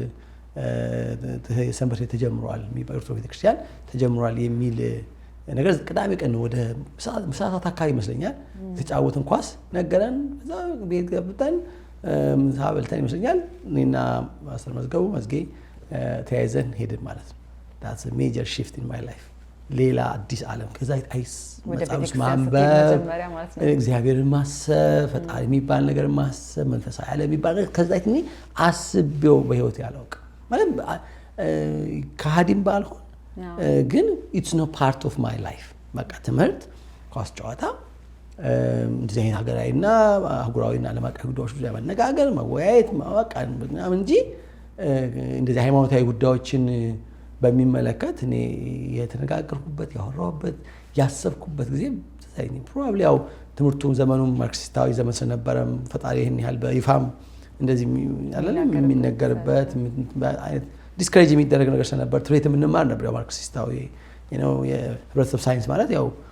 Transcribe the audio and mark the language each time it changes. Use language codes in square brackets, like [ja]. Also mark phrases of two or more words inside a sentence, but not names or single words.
[am] ሰንበት ቤት ተጀምሯል፣ ኦርቶዶክስ ቤተክርስቲያን ተጀምሯል የሚል ነገር ቅዳሜ ቀን ወደ ሰዓታት አካባቢ ይመስለኛል የተጫወትን ኳስ ነገረን። እዛ ቤት ገብተን ምሳ በልተን ይመስለኛል እኔና ማስተር መዝጌ ተያይዘን ሄድን ማለት ነው። [en] that's a major shift in my life። [am] ሌላ አዲስ ዓለም ከዛ መጽሐፍ ማንበብ፣ እግዚአብሔርን ማሰብ፣ ፈጣሪ የሚባል ነገር ማሰብ፣ መንፈሳዊ ዓለም የሚባል ነገር ከዛ አስቤው በህይወት ያላውቅ ማለት ከሃዲም ባልሆን ግን [en] it's no part of my life። [am] በቃ ትምህርት፣ ኳስ ጨዋታ፣ እንደዚህ አይነት ሀገራዊና አህጉራዊና ዓለም አቀፍ ጉዳዮች ዙሪያ መነጋገር፣ መወያየት፣ ማወቅ ምናምን እንጂ እንደዚህ ሃይማኖታዊ ጉዳዮችን በሚመለከት እኔ የተነጋገርኩበት ያወራሁበት ያሰብኩበት ጊዜ ፕሮባብሊ ያው ትምህርቱም ዘመኑም ማርክሲስታዊ ዘመን ስለነበረ ፈጣሪ ይህን ያህል በይፋም እንደዚህ የሚነገርበት አይነት ዲስከሬጅ የሚደረግ ነገር ስለነበር ትሬት የምንማር ነበር። ያው ማርክሲስታዊ የህብረተሰብ ሳይንስ ማለት ያው